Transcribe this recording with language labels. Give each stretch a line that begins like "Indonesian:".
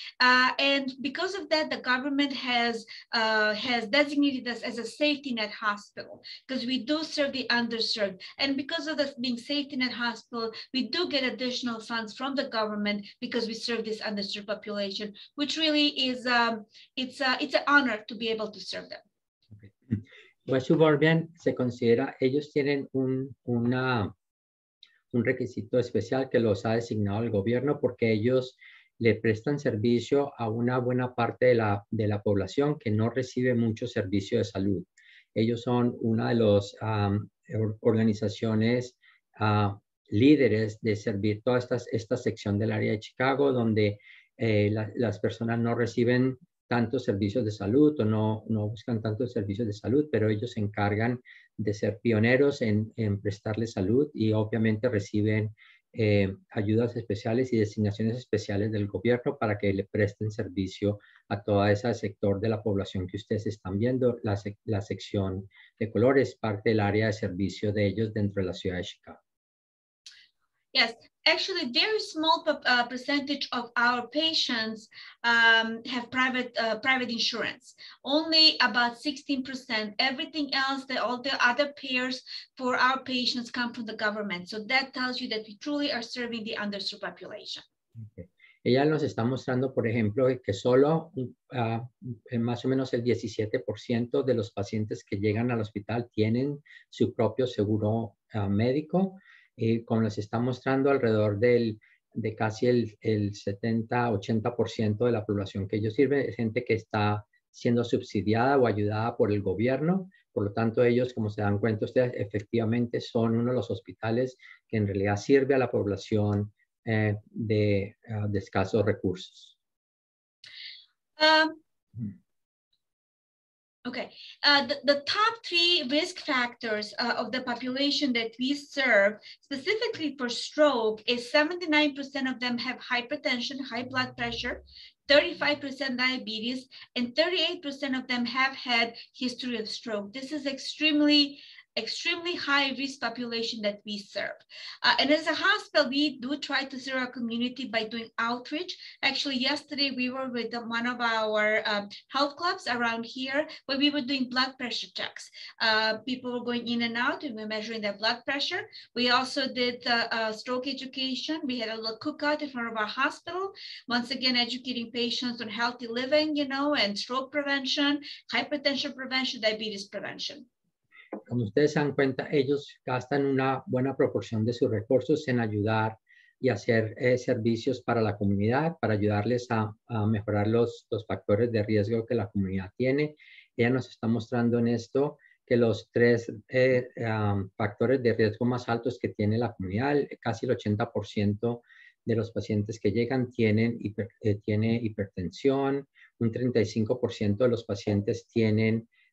English: And because of that, the government has designated us as a safety net hospital, because we do serve the underserved. And because of this being safety net hospital, we do get additional funds from the government because we serve this underserved population, which really is, it's an honor to be able to serve them.
Spanish: West Suburban se considera, ellos tienen un requisito especial que los ha designado el gobierno, porque ellos le prestan servicio a una buena parte de la población que no recibe mucho servicio de salud. Ellos son una de las organizaciones líderes de servir toda esta sección del área de Chicago, donde las personas no reciben tantos servicios de salud o no buscan tantos servicios de salud, pero ellos se encargan de ser pioneros en prestarles salud, y obviamente reciben ayudas especiales y designaciones especiales del gobierno para que le presten servicio a todo ese sector de la población que ustedes están viendo. La sección de color es parte del área de servicio de ellos dentro de la ciudad de Chicago.
English: Yes, actually, very small percentage of our patients have private insurance. Only about 16%. Everything else, all the other payers for our patients come from the government. So that tells you that we truly are serving the underserved population. Okay.
Spanish: Ella nos está mostrando, por ejemplo, que solo más o menos el 17% de los pacientes que llegan al hospital tienen su propio seguro médico. Como les está mostrando, alrededor de casi el 70-80% de la población que ellos sirven es gente que está siendo subsidiada o ayudada por el gobierno. Por lo tanto, ellos, como se dan cuenta ustedes, efectivamente son uno de los hospitales que en realidad sirve a la población de escasos recursos.
English: Okay, the top 3 risk factors of the population that we serve, specifically for stroke, is 79% of them have hypertension, high blood pressure, 35% diabetes, and 38% of them have had history of stroke. This is extremely high risk population that we serve. And as a hospital, we do try to serve our community by doing outreach. Actually, yesterday we were with one of our health clubs around here where we were doing blood pressure checks. People were going in and out and we were measuring their blood pressure. We also did stroke education. We had a little cookout in front of our hospital. Once again, educating patients on healthy living, and stroke prevention, hypertension prevention, diabetes prevention.
Spanish: Como ustedes se dan cuenta, ellos gastan una buena proporción de sus recursos en ayudar y hacer servicios para la comunidad, para ayudarles a mejorar los factores de riesgo que la comunidad tiene. Ella nos está mostrando en esto que los 3 factores de riesgo más altos que tiene la comunidad, casi el 80% de los pacientes que llegan tiene hipertensión, un 35% de los pacientes tienen